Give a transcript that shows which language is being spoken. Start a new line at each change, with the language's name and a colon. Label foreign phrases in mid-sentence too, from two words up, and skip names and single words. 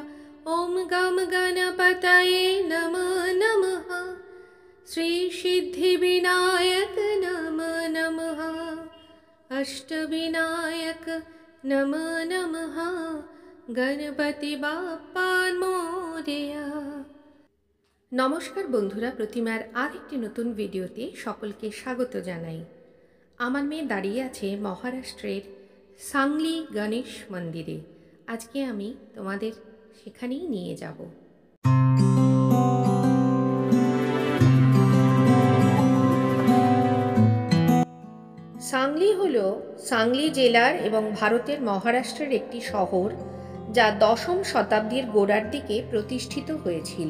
Sanskrit: ॐ गं गणपतये नमः नमः। श्री सिद्धिविनायक नमः नमः। अष्टविनायक नमः नमः।
Marathi: गणपति बाप्पा मोरया।
Bangla: নমস্কার বন্ধুরা, প্রতিমার আরেকটি নতুন ভিডিওতে সকলকে স্বাগত জানাই। আমার মেয়ে দাঁড়িয়ে আছে মহারাষ্ট্রের সাংলি গণেশ মন্দিরে। আজকে আমি তোমাদের সেখানেই নিয়ে যাব। সাংলি হল সাংলি জেলার এবং ভারতের মহারাষ্ট্রের একটি শহর, যা দশম শতাব্দীর গোড়ার দিকে প্রতিষ্ঠিত হয়েছিল।